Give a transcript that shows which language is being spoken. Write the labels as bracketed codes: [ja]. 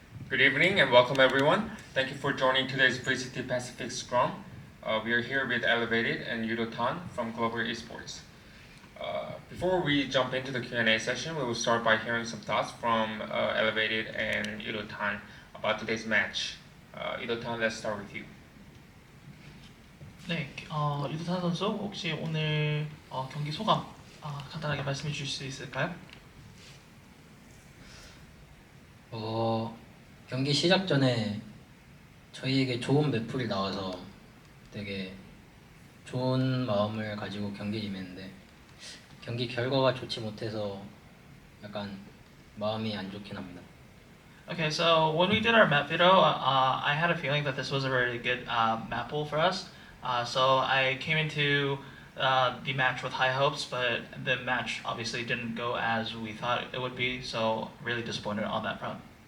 [en] Good evening and welcome everyone. Thank you for joining today's VCT Pacific Scrum. We are here with Elevated and Yudo Tan from Global Esports. Before we jump into the Q&A session, we will start by hearing some thoughts from Elevated and Yudo Tan about today's match. Yudo Tan, let's start with you. [ko] 네, 유도탄 선수 혹시 오늘 경기 소감 간단하게 말씀해 주실 수 있을까요? 경기 시작 전에 저희에게 좋은 매풀이 나와서 되게 좋은 마음을 가지고 경기에 임했는데 경기 결과가 좋지 못해서 약간 마음이 안 좋긴 합니다. [en] Okay, so when we did our map video, I had a feeling that this was a very good map pool for us. So I came into the match with high hopes, but the match obviously didn't go as we thought it would be, so really disappointed on that front.